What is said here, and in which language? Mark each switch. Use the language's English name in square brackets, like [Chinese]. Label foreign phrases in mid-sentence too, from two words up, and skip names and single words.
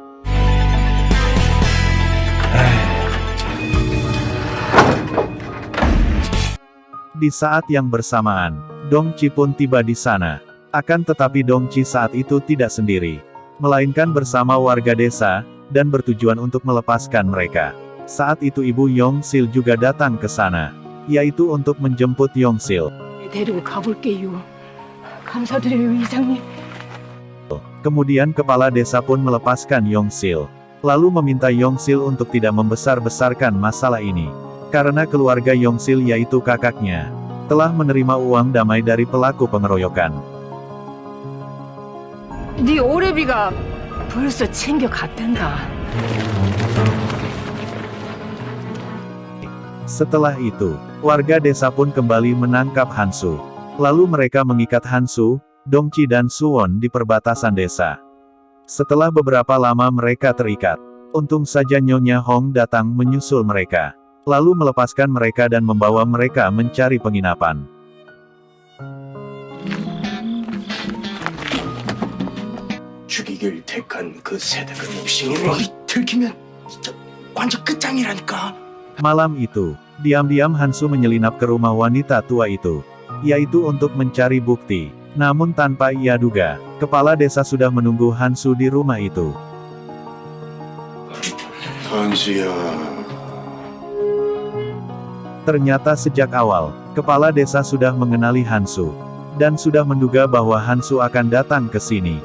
[Indonesian] Di saat yang bersamaan, Dongchi pun tiba di sana. Akan tetapi Dongchi saat itu tidak sendiri, melainkan bersama warga desa, dan bertujuan untuk melepaskan mereka. Saat itu ibu Yongsil juga datang ke sana, yaitu untuk menjemput Yongsil. [Korean] 데리고 가볼게요. 감사드려요, 이장님. [Indonesian] Kemudian kepala desa pun melepaskan Yongsil, lalu meminta Yongsil untuk tidak membesar-besarkan masalah ini. Karena keluarga Yongsil yaitu kakaknya, telah menerima uang damai dari pelaku pengeroyokan. [Korean] 네 오래비가 벌써 챙겨갔단다. [Indonesian] Setelah itu, warga desa pun kembali menangkap Hansu. Lalu mereka mengikat Hansu, Dongchi dan Suwon di perbatasan desa. Setelah beberapa lama mereka terikat, untung saja Nyonya Hong datang menyusul mereka. Lalu melepaskan mereka dan membawa mereka mencari penginapan. [Korean] 죽이길 택한 그 세대가 욕심으로 들키면 완전 끝장이라니까. [Indonesian] Malam itu, diam-diam Hansu menyelinap ke rumah wanita tua itu, yaitu untuk mencari bukti. Namun tanpa ia duga, kepala desa sudah menunggu Hansu di rumah itu. [Korean] 한수야. [Indonesian] Ternyata sejak awal, kepala desa sudah mengenali Hansu, dan sudah menduga bahwa Hansu akan datang ke sini.